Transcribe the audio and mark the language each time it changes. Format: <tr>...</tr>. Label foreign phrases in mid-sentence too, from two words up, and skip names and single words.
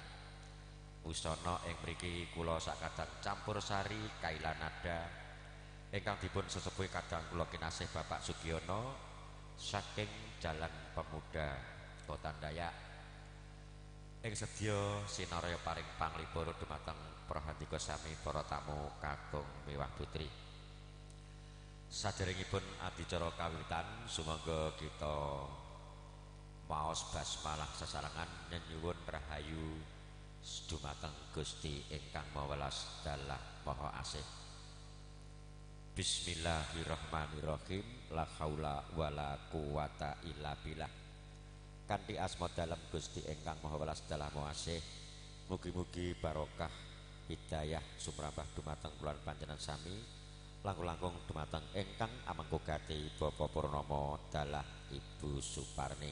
<jv>Wusana ing mriki kula sakadang campur sari Kailanada ingkang dipun sesepuhi kadang kula kinasih Bapak Sugiono saking Jalan Pemuda Kota Dayak ing sedya sinarya paring panglipur dumateng prahandika sami para tamu kakung mewah putri. Saderengipun adicara kawitan sumangga kita maos basmalah sesarengan nyuwun rahayu dumateng Gusti ingkang Maha Welas dalah Maha Asih. Bismillahirrahmanirrahim.</jv> <ar>لا حول ولا قوة إلا بالله.</ar> <jv>Kanthi asma dalem Gusti ingkang Maha Welas dalah Maha Asih. Mugi-mugi barokah hidayah sumrambah dumateng kula panjenengan sami, langkung-langkung dumateng ingkang amanggugati Bapak Purnomo dalah Ibu Suparni.</jv>